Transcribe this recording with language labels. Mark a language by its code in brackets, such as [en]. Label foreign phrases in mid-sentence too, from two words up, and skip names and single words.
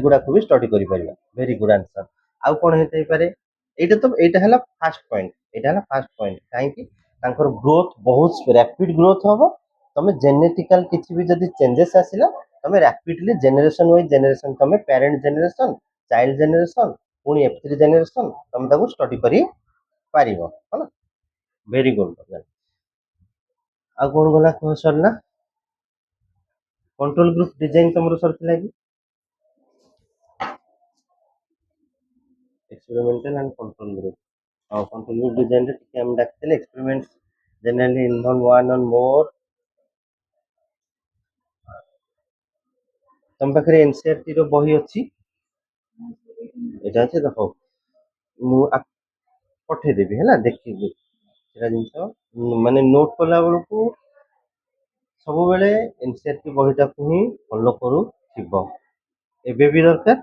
[or] ଗୁଡାକୁ ବି ଷ୍ଟଡି କରିପାରିବା [en] very good answer [or] ଆଉ କଣ ହେଇଥାଇପାରେ ଏଇଟା ହେଲା [en] first point [or] ଏଇଟା ହେଲା [en] first point [or] କାହିଁକି ତାଙ୍କର ଗ୍ରୋଥ ବହୁତ [en] rapid growth [or] ହବ ତମେ ଜେନେଟିକାଲ କିଛି ବି ଯଦି ଚେଞ୍ଜେସ୍ ଆସିଲା ତମେ [en] rapidly generation wise generation [or] ତମେ [en] parent generation child generation [or] ପୁଣି [en] F3 generation [or] ତମେ ତାକୁ ଷ୍ଟଡି କରି ପାରିବ ହେଲା [en] very good [or] ଆଉ କଣ ଗଲା କୁହ ସରିଲା [en] control group design [or] ତମର ସରିଥିଲା କି [en] experimental and control group control group design [or] ରେ ଟିକେ ଆମେ ଡାକିଥିଲେ [en] experiments generally involve one or more [or] ତମ ପାଖରେ NCERT ର ବହି ଅଛି ଏଇଟା ଅଛି ଦେଖ ମୁଁ ପଠେଇଦେବି ହେଲା ଦେଖିବି ସେଟା ଜିନିଷ ମାନେ ନୋଟ କଲା ବେଳକୁ ସବୁବେଳେ NCERT ବହିଟାକୁ ହିଁ ଫଲୋ କରୁଥିବ ଏବେ ବି ଦରକାର